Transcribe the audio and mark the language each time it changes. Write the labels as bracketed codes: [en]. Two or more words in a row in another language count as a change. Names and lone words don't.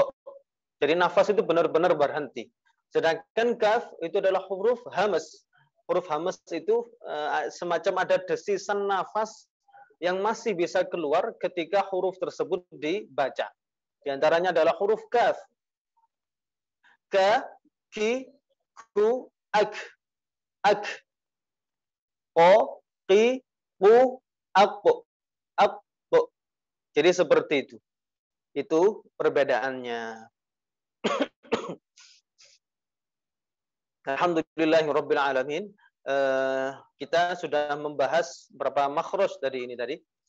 [id] Jadi nafas itu benar-benar berhenti. Sedangkan kaf itu adalah huruf hamas. Huruf hamas itu semacam ada desisan nafas yang masih bisa keluar ketika huruf tersebut dibaca. Di antaranya adalah huruf kaf. Ka, ki, ku, ak. Ak. Ko, ki, ku, akko. Akko. Jadi seperti itu. Itu perbedaannya. [ar] الحمد لله رب العالمين. [id] Kita sudah membahas berapa makhraj tadi ini tadi.